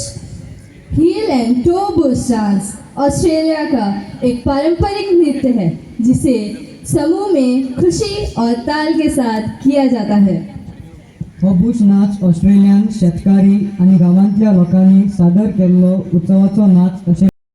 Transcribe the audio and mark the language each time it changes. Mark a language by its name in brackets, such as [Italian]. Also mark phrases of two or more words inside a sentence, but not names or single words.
[Hindi] हील एंड टो बुश डांस ऑस्ट्रेलिया का एक पारंपरिक नृत्य है जिसे समूह में खुशी और ताल के साथ किया जाता है. [Konkani] हो बुश नाच ऑस्ट्रेलियन शेतकारी आणि गावांतल्या लोकांनी सादर केल्लो उत्सवाचो नाच अशें